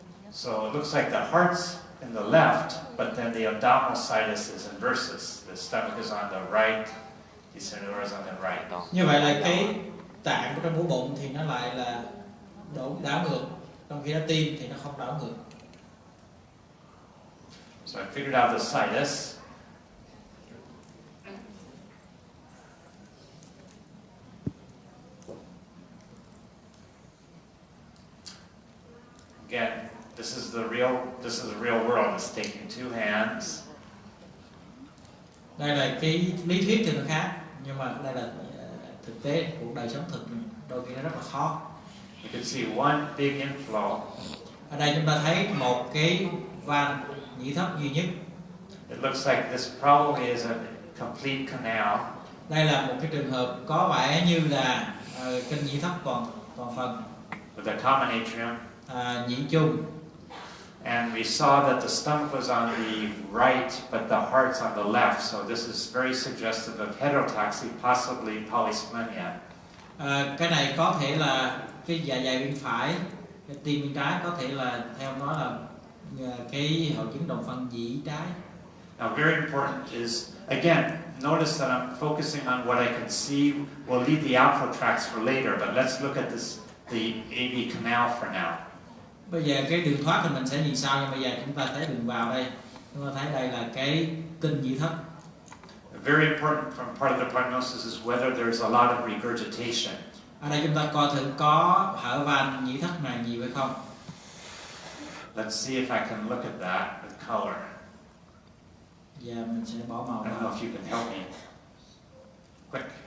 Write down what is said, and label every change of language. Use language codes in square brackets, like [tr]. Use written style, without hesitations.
[en] So it looks like the heart's in the left, but then the abdominal sinus is inversus. The stomach is on the right, the center is on the right. [vi] Như vậy là cái tạng của trong ổ bụng thì nó lại là đảo ngược, trong khi nó tim thì nó không đảo ngược. [en] So I figured out the sinus. Again, This is the real world. It's taking two hands. [vi] Đây là cái lý thuyết thì nó khác, nhưng mà đây là thực tế cuộc đời sống thực, đôi khi nó rất là khó. [en] You can see one big inflow. [vi] Ở đây chúng ta thấy một cái van nhĩ thất duy nhất. [en] It looks like this probably is a complete canal. [vi] Đây là một cái trường hợp có vẻ như là kênh nhĩ thất toàn phần. [en] With a common atrium. [vi] Nhĩ chung. [en] And we saw that the stomach was on the right, but the heart's on the left. So this is very suggestive of heterotaxy, possibly polysplenia. [vi] Cái này có thể là cái dạ dày bên phải, cái tim bên trái, có thể là theo nó là cái hội chứng đồng phân nhĩ trái. [en] Now, very important is, again, notice that I'm focusing on what I can see. We'll leave the outflow tracts for later, but let's look at the AV canal for now. [vi] Bây giờ cái đường thoát thì mình sẽ nhìn sau, nhưng bây giờ chúng ta thấy đường vào đây. Chúng ta thấy đây là cái kênh nhĩ thất. [en] Very important from part of the prognosis is whether there's a lot of regurgitation. [vi] Ở đây chúng ta coi thử có hở van nhĩ thất này nhiều hay không. [en] Let's see if I can look at that with color. [vi] Giờ mình sẽ bỏ màu. [en] I don't know if you can help me. Quick.